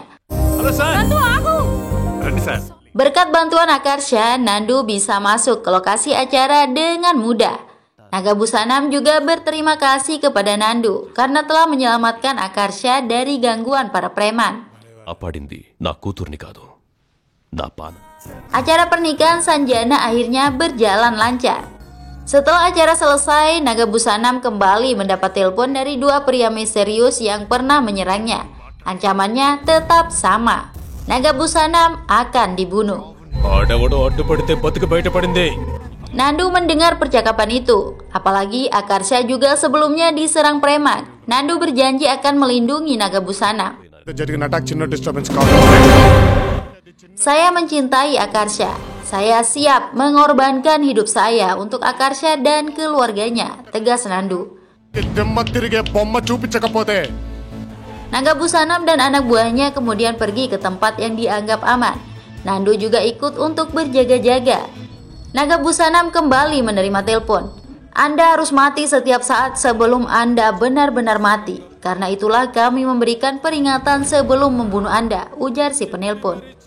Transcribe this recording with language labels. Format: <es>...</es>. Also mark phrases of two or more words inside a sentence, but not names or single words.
<id>Halo San. Bantu aku. Ready San. Berkat bantuan Akarsha, Nandu bisa masuk ke lokasi acara dengan mudah. Naga Busanam juga berterima kasih kepada Nandu karena telah menyelamatkan Akarsha dari gangguan para preman.</id> <te>Apadindi, na కూతుర్ని కాదు, నా పాన.</te> <id>Acara pernikahan Sanjana akhirnya berjalan lancar. Setelah acara selesai, Naga Busanam kembali mendapat telepon dari dua pria misterius yang pernah menyerangnya. Ancamannya tetap sama. Naga Busanam akan dibunuh.</id> <te>ఆడెవడో అడ్డుపడితే బతుకు బయటపడింది.</te> <id>Nandu mendengar percakapan itu, apalagi Akarsha juga sebelumnya diserang preman. Nandu berjanji akan melindungi Naga Busanam.</id> <te>జరిగిన అటాక్ చిన్న డిస్టర్బెన్స్ కాదు.</te> <id>Saya mencintai Akarsha. Saya siap mengorbankan hidup saya untuk Akarsha dan keluarganya, tegas Nandu.</id> <te>దిమ్మ తిరిగే బొమ్మ చూపించకపోతే</te> <id>Naga Busanam dan anak buahnya kemudian pergi ke tempat yang dianggap aman. Nandu juga ikut untuk berjaga-jaga. Naga Busanam kembali menerima telepon. Anda harus mati setiap saat sebelum Anda benar-benar mati. Karena itulah kami memberikan peringatan sebelum membunuh Anda, ujar si penelpon.</id>